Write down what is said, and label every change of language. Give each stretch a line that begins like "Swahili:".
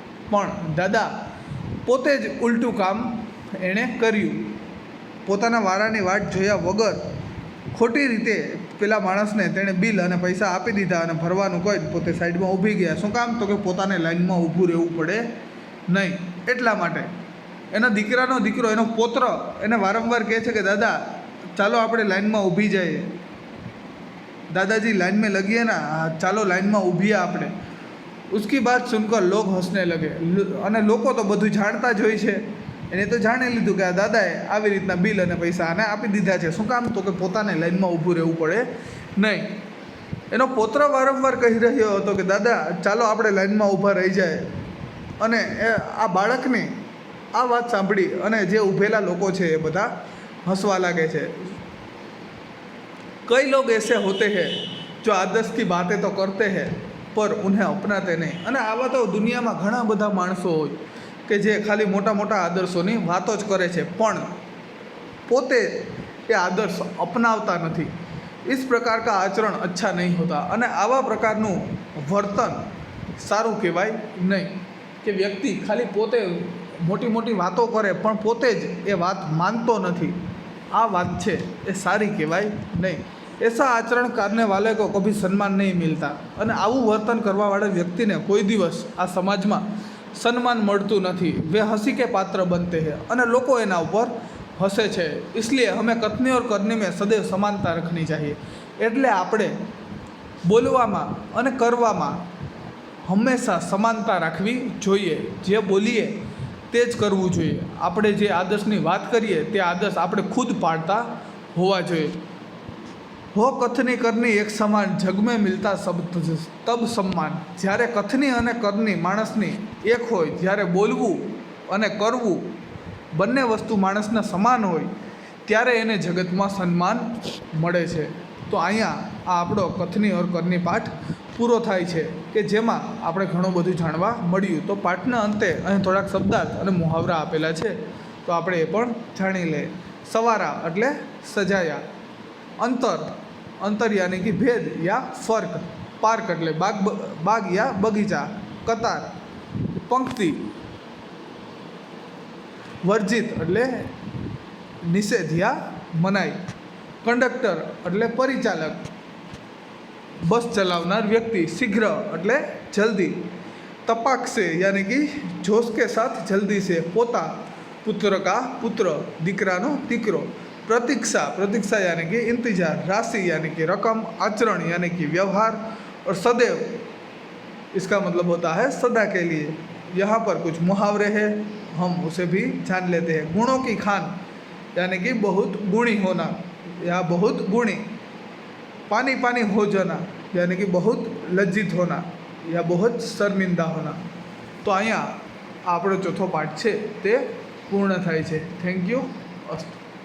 Gujarati: પણ દાદા પોતે જ ઉલટું કામ એણે કર્યું, પોતાના વારાની વાટ જોયા વગર ખોટી રીતે પેલા માણસને તેણે બિલ અને પૈસા આપી દીધા અને ભરવાનું કોઈ પોતે સાઈડમાં ઊભી ગયા। શું કામ તો કે પોતાને લાઈનમાં ઊભું રહેવું પડે નહીં. એટલા માટે એના દીકરાનો દીકરો, એનો પોત્ર એને વારંવાર કહે છે કે દાદા ચાલો આપણે લાઈનમાં ઊભી જઈએ,
Hindi: दादाजी लाइन में लगी है ना,
Gujarati: ચાલો લાઈનમાં ઊભીએ આપણે.
Hindi: उसकी बात सुनकर लोग हंसने लगे.
Gujarati: અને લોકો તો બધું જાણતા જ હોય છે, એને તો જાણી લીધું કે આ દાદાએ આવી રીતના બિલ અને પૈસા આને આપી દીધા છે. શું કામ? તો કે પોતાને લાઈનમાં ઊભું રહેવું પડે નહીં. એનો પોત્ર વારંવાર કહી રહ્યો હતો કે દાદા ચાલો આપણે લાઈનમાં ઊભા રહી જાય. અને આ બાળકની આ વાત સાંભળી અને જે ઊભેલા લોકો છે એ બધા હસવા લાગે છે.
Hindi: कई लोग ऐसे होते हैं जो आदर्श की बातें तो करते हैं पर उन्हें अपनाते नहीं.
Gujarati: અને આવા તો દુનિયામાં ઘણા બધા માણસો હોય કે જે ખાલી મોટા મોટા આદર્શોની વાતો જ કરે છે પણ પોતે એ આદર્શ અપનાવતા નથી.
Hindi: इस प्रकार का आचरण अच्छा नहीं होता.
Gujarati: અને આવા પ્રકારનું વર્તન સારું કહેવાય નહીં કે વ્યક્તિ ખાલી પોતે મોટી મોટી વાતો કરે પણ પોતે જ એ વાત માનતો નથી. આ વાત છે એ સારી કહેવાય નહીં.
Hindi: ऐसा आचरण करने वाले को कभी सम्मान नहीं मिलता.
Gujarati: અને આવું વર્તન કરવાવાળા વ્યક્તિને કોઈ દિવસ આ સમાજમાં સન્માન મળતું નથી.
Hindi: વે હસી કે પાત્ર બનતે હૈ.
Gujarati: અને લોકો એના ઉપર હસે છે.
Hindi: इसलिए हमें कथनी और करनी में सदैव समानता रखनी चाहिए.
Gujarati: એટલે આપણે બોલવામાં અને કરવામાં હંમેશા સમાનતા રાખવી જોઈએ. જે બોલીએ તે જ કરવું જોઈએ. આપણે જે આદર્શની વાત કરીએ તે આદર્શ આપણે ખુદ પાડતા હોવા જોઈએ.
Hindi: हो कथनी करनी एक समान जग में मिलता सब तब सम्मान.
Gujarati: જ્યારે કથની અને કરની માણસની એક હોય, જ્યારે બોલવું અને કરવું બંને વસ્તુ માણસને સમાન હોય ત્યારે એને જગતમાં સન્માન મળે છે. તો અહીંયા આ આપણો કથની ઓર કરની પાઠ પૂરો થાય છે કે જેમાં આપણે ઘણું બધું જાણવા મળ્યું. તો પાઠના અંતે અહીં થોડાક શબ્દાર્થ અને મુહાવરા આપેલા છે તો આપણે એ પણ જાણી લઈએ. સવારા એટલે સજાયા.
Hindi: અંતર, अंतर यानी कि भेद या फर्क. पार्क એટલે बाग या बगीचा. कतार पंक्ति. वर्जित એટલે निषेध या मनाई. कंडक्टर એટલે परिचालक. बस चलावनार व्यक्ति. शीघ्र એટલે जल्दी. तपाक से यानी कि जोश के साथ जल्दी से. पोता पुत्र का पुत्र,
Gujarati: दीकरानो दीकरो.
Hindi: प्रतीक्षा, प्रतीक्षा यानी कि इंतजार. राशि यानी कि रकम. आचरण यानी कि व्यवहार. और सदैव इसका मतलब होता है सदा के लिए. यहाँ पर कुछ मुहावरे हैं, हम उसे भी जान लेते हैं. गुणों की खान यानी कि बहुत गुणी होना या बहुत गुणी. पानी पानी हो जाना यानी कि बहुत लज्जित होना या बहुत शर्मिंदा होना.
Gujarati: तो અહીંયા આપણો ચોથો પાઠ છે તે પૂર્ણ થાય છે.
English: Thank you.
Gujarati: અસ્તુ.